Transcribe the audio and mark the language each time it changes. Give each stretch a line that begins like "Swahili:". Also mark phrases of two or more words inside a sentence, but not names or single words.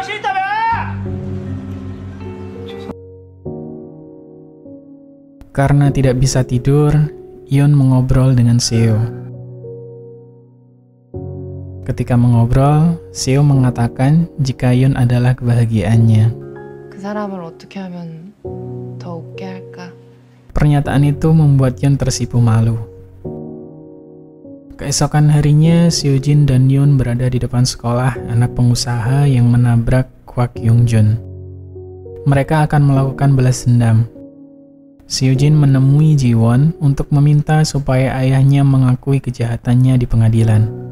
Indonesian: Karena tidak bisa tidur, Yun mengobrol dengan Seo. Ketika mengobrol, Seo mengatakan jika Yun adalah kebahagiaannya.
Korean: 그 사람을 어떻게 하면 더 웃게 할까?
Indonesian: Pernyataan itu membuat Yun tersipu malu. Keesokan harinya, Seo Jin dan Yun berada di depan sekolah anak pengusaha yang menabrak Kwak Hyung Jun. Mereka akan melakukan balas dendam. Seo Jin menemui Ji-won untuk meminta supaya ayahnya mengakui kejahatannya di pengadilan.